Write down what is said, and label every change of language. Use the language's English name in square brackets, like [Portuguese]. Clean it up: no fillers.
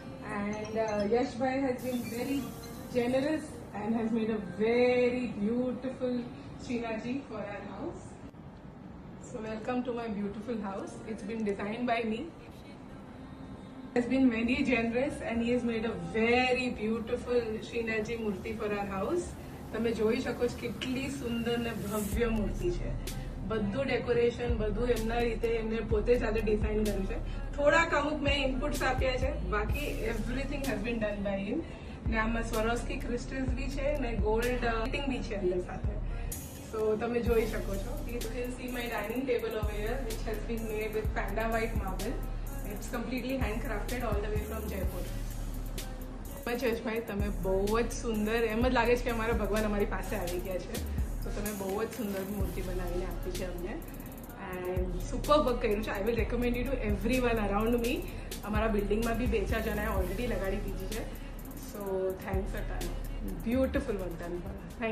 [English] And Yash Bhai has been very generous and has made a very beautiful Srinaji for our house. So welcome to my beautiful house. It's been designed by me. He has been very generous and he has made a very beautiful Srinaji Murti for our house. [Gujarati] તમે જોઈ શકો છો કેટલી સુંદર ને ભવ્ય મૂર્તિ છે. બધું ડેકોરેશન બધું એમના રીતે એમને પોતે જ આજે ડિઝાઇન કર્યું છે. થોડાક અમુક મેં ઇનપુટ્સ આપ્યા છે, બાકી [English] Everything has been done by him. [Gujarati] ને આમાં સ્વરોસ્કી ક્રિસ્ટલ્સ બી છે ને ગોલ્ડ ફિટિંગ બી છે અંદર સાથે. સો તમે જોઈ શકો છો. [English] You can see my dining table over here which has been made with panda white marble. It's completely handcrafted all the way from Jaipur. [Gujarati] Jayeshbhai તમે બહુ જ સુંદર, એમ જ લાગે છે કે અમારા ભગવાન અમારી પાસે આવી ગયા છે. તો તમે બહુ જ સુંદર મૂર્તિ બનાવીને આપી છે અમને [English] and super work [Gujarati] કર્યું છે. [English] I will recommend you to everyone around me. [Gujarati] અમારા બિલ્ડિંગમાં બી 2-4 જણાએ ઓલરેડી લગાડી દીધી છે. [English] So thanks a ton. Beautiful work done. Thank